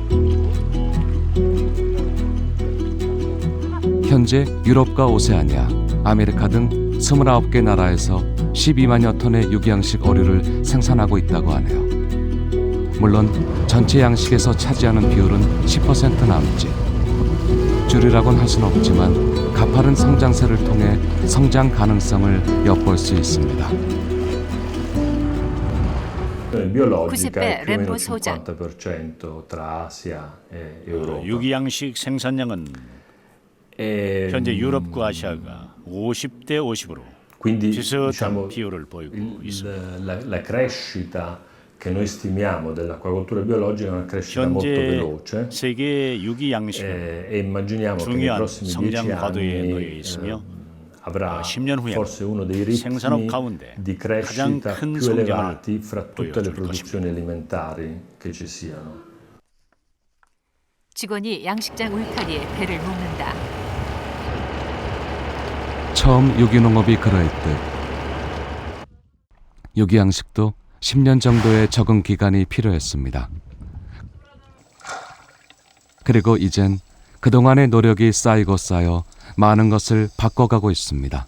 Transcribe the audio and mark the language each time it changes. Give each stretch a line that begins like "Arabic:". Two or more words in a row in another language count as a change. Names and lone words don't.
Korean: 현재 유럽과 오세아니아, 아메리카 등 29개 나라에서 12만여 톤의 유기양식 어류를 생산하고 있다고 하네요. 물론 전체 양식에서 차지하는 비율은 10% 남짓. 줄이라고는 할 수는 없지만 가파른 성장세를 통해 성장 가능성을 엿볼 수 있습니다.
Italian: Biologica è
Korean: 구십배
Italian: più o meno
Korean: 램보
Italian: il
Korean: 소장.
Italian: 50% tra Asia e Europa.
Korean: 유기양식 생산량은 현재 유럽과 아시아가 50대 50으로
Italian: Quindi
Korean: 비슷한
Italian: diciamo
Korean: 비율을 보이고 있습니다.
Italian: la crescita che noi stimiamo dell'acquacoltura biologica è una crescita molto
Korean: 현재
Italian: veloce
Korean: 세계 유기양식은
Italian: e immaginiamo che nei
Korean: 중요한
Italian: prossimi 10
Korean: 성장 과도에 놓여
Italian: anni
Korean: 있으며
Italian: avrà
Korean: 10년 후에
Italian: forse uno dei
Korean: 생산업
Italian: ritmi
Korean: 가운데
Italian: di
Korean: 가장
Italian: crescita
Korean: 큰
Italian: più
Korean: 성장을
Italian: elevati fra tutte le
Korean: 보여줄
Italian: produzioni alimentari che ci siano.
Korean: 직원이 양식장 울타리에 배를 묶는다. 처음 유기농업이 그러했듯 유기양식도 10년 정도의 적응 기간이 필요했습니다. 그리고 이젠 그동안의 노력이 쌓이고 쌓여 많은 것을 바꿔가고 있습니다.